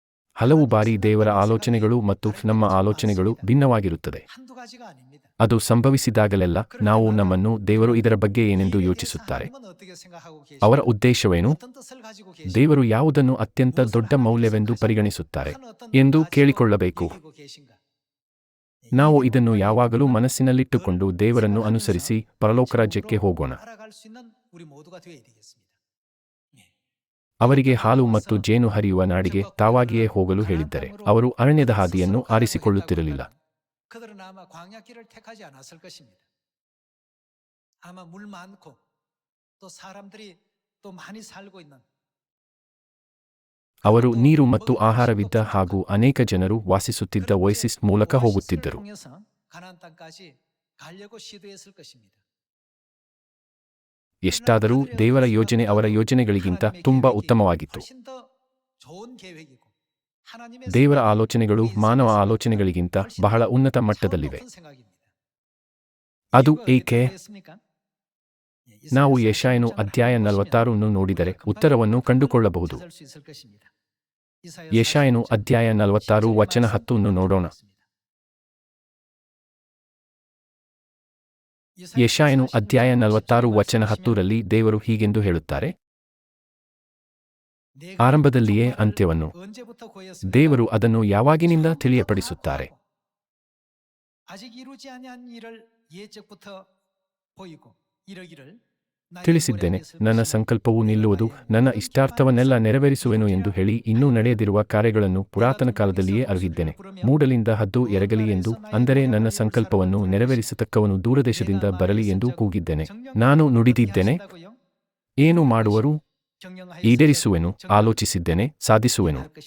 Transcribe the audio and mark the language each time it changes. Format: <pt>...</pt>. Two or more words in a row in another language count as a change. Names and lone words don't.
<kn>ಹಲವು ಬಾರಿ ದೇವರ ಆಲೋಚನೆಗಳು ಮತ್ತು ನಮ್ಮ ಆಲೋಚನೆಗಳು ಭಿನ್ನವಾಗಿರುತ್ತದೆ.</kn> <ko>한두 가지가 아닙니다.</ko> <kn>ಅದು ಸಂಭವಿಸಿದಾಗಲೆಲ್ಲ ನಾವು ನಮ್ಮನ್ನು ದೇವರು ಇದರ ಬಗ್ಗೆ ಏನೆಂದು ಯೋಚಿಸುತ್ತಾರೆ,</kn> <ko>하나님은 어떻게 생각하고</ko> <kn>ಅವರ</kn> <ko>계시고</ko> <kn>ಉದ್ದೇಶವೇನು,</kn> <ko>어떤 뜻을 가지고 계시고</ko> <kn>ದೇವರು ಯಾವುದನ್ನು ಅತ್ಯಂತ ದೊಡ್ಡ ಮೌಲ್ಯವೆಂದು ಪರಿಗಣಿಸುತ್ತಾರೆ</kn> <ko>큰 어떤</ko> <kn>ಎಂದು</kn> <ko>가치로</ko> <kn>ಕೇಳಿಕೊಳ್ಳಬೇಕು.</kn> <ko>여기고 계신가?</ko> <kn>ನಾವು ಇದನ್ನು ಯಾವಾಗಲೂ ಮನಸ್ಸಿನಲ್ಲಿಟ್ಟುಕೊಂಡು ದೇವರನ್ನು ಅನುಸರಿಸಿ ಪರಲೋಕ ರಾಜ್ಯಕ್ಕೆ ಹೋಗೋಣ.</kn> <ko>알아갈 수 있는 우리 모두가 되어야 되겠습니다.</ko> <kn>ಅವರಿಗೆ ಹಾಲು ಮತ್ತು ಜೇನು ಹರಿಯುವ ನಾಡಿಗೆ ತಾವಾಗಿಯೇ ಹೋಗಲು ಹೇಳಿದ್ದರೆ ಅವರು ಅರಣ್ಯದ ಹಾದಿಯನ್ನು ಆರಿಸಿಕೊಳ್ಳುತ್ತಿರಲಿಲ್ಲ.</kn> <ko>그들은 아마 광야길을 택하지 않았을 것입니다. 아마 물 많고 또 사람들이 또 많이 살고 있는</ko> <kn>ಅವರು ನೀರು ಮತ್ತು ಆಹಾರವಿದ್ದ ಹಾಗೂ ಅನೇಕ ಜನರು ವಾಸಿಸುತ್ತಿದ್ದ ಒಯಸಿಸ್ ಮೂಲಕ ಹೋಗುತ್ತಿದ್ದರು.</kn> <ko>통해서 가나안 땅까지 가려고 시도했을 것입니다.</ko> <kn>ಎಷ್ಟಾದರೂ ದೇವರ ಯೋಜನೆ ಅವರ ಯೋಜನೆಗಳಿಗಿಂತ ತುಂಬಾ ಉತ್ತಮವಾಗಿತ್ತು.</kn> <ko>훨씬 더 좋은 계획이고 하나님의</ko> <kn>ದೇವರ ಆಲೋಚನೆಗಳು ಮಾನವ ಆಲೋಚನೆಗಳಿಗಿಂತ ಬಹಳ ಉನ್ನತ ಮಟ್ಟದಲ್ಲಿವೆ.</kn> <ko>높은 생각입니다.</ko> <kn>ಅದು</kn> <ko>이유가</ko> <kn>ಏಕೆ?</kn> <ko>있습니까?</ko> <kn>ನಾವು ಯೆಶಾಯನು ಅಧ್ಯಾಯ 46 ಅನ್ನು ನೋಡಿದರೆ ಉತ್ತರವನ್ನು ಕಂಡುಕೊಳ್ಳಬಹುದು.</kn> <ko>찾을 수 있을 것입니다.</ko> <kn>ಯೆಶಾಯನು ಅಧ್ಯಾಯ 46 ವಚನ 10 ಅನ್ನು ನೋಡೋಣ. ಯೆಶಾಯನು ಅಧ್ಯಾಯ 46 ವಚನ 10ರಲ್ಲಿ ದೇವರು ಹೀಗೆಂದು ಹೇಳುತ್ತಾರೆ, ಆರಂಭದಲ್ಲಿಯೇ ಅಂತ್ಯವನ್ನು ದೇವರು ಅದನ್ನು ಯಾವಾಗಿನಿಂದ ತಿಳಿಯಪಡಿಸುತ್ತಾರೆ.</kn> <ko>아직 이루지 아니한 일을 예적부터 보이고 이러기를</ko> <kn>ತಿಳಿಸಿದ್ದೇನೆ, ನನ್ನ ಸಂಕಲ್ಪವು ನಿಲ್ಲುವುದು, ನನ್ನ ಇಷ್ಟಾರ್ಥವನ್ನೆಲ್ಲ ನೆರವೇರಿಸುವೆನು ಎಂದು ಹೇಳಿ ಇನ್ನೂ ನಡೆಯದಿರುವ ಕಾರ್ಯಗಳನ್ನು ಪುರಾತನ ಕಾಲದಲ್ಲಿಯೇ ಅರಿತಿದ್ದೇನೆ. ಮೂಡಲಿಂದ ಹದ್ದು ಎರಗಲಿ ಎಂದು, ಅಂದರೆ ನನ್ನ ಸಂಕಲ್ಪವನ್ನು ನೆರವೇರಿಸತಕ್ಕವನು ದೂರದೇಶದಿಂದ ಬರಲಿ ಎಂದು ಕೂಗಿದ್ದೇನೆ. ನಾನು ನುಡಿದಿದ್ದೇನೆ, ಏನು ಮಾಡುವರು, ಈಡೇರಿಸುವೆನು, ಆಲೋಚಿಸಿದ್ದೇನೆ, ಸಾಧಿಸುವೆನು.</kn>